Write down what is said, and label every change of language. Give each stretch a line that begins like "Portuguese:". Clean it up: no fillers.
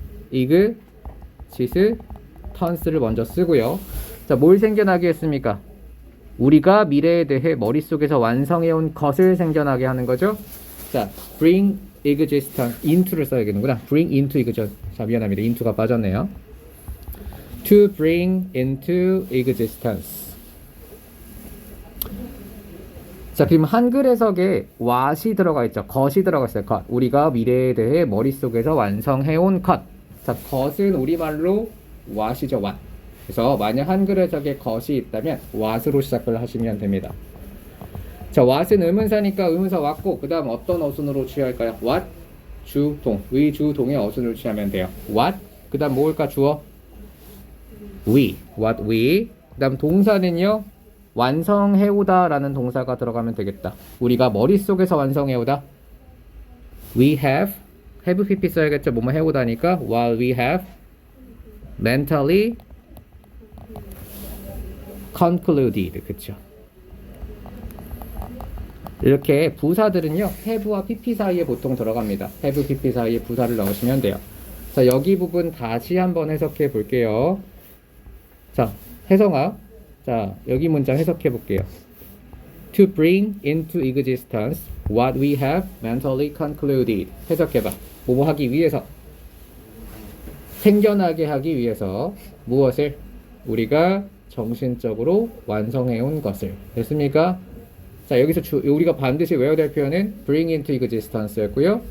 Korean: existence를 먼저 쓰고요. 자, 뭘 생겨나게 했습니까? 우리가 미래에 대해 머릿속에서 완성해온 것을 생겨나게 하는 거죠.
English: 자, bring existence into를
Korean: 써야겠는구나.
English: bring into existence.
Korean: 자, 미안합니다.
English: into가 빠졌네요. to bring into existence.
Korean: 자, 그럼 한글 해석에 what이 들어가 있죠. 것이 들어가 있어요. 것. 우리가 미래에 대해 머릿속에서 완성해온 것. 자, 것은 우리말로 what이죠.
English: what.
Korean: 그래서 만약 한글 해석에 것이 있다면 what으로 시작을 하시면 됩니다. 자, what은 의문사니까 의문사 왔고, 그 다음 어떤 어순으로 취할까요? what, 주, 동. 의, 주, 동의 어순으로 취하면 돼요. what, 그 다음 뭘까? 주어? we. what we. 그 다음 동사는요, 완성해오다 라는 동사가 들어가면 되겠다. 우리가 머릿속에서 완성해오다.
English: we have pp
Korean: 써야겠죠. 뭐뭐 해오다니까
English: while we have mentally concluded.
Korean: 그쵸? 이렇게 부사들은요, have와 pp 사이에 보통 들어갑니다. have, pp 사이에 부사를 넣으시면 돼요. 자, 여기 부분 다시 한번 해석해 볼게요. 자, 혜성아. 자, 여기 문장 해석해 볼게요.
English: To bring into existence what we have mentally concluded.
Korean: 해석해봐. 뭐뭐 하기 위해서. 생겨나게 하기 위해서 무엇을? 우리가 정신적으로 완성해온 것을. 됐습니까? 자, 여기서 우리가 반드시 외워야 될 표현은
English: bring into existence
Korean: 였고요.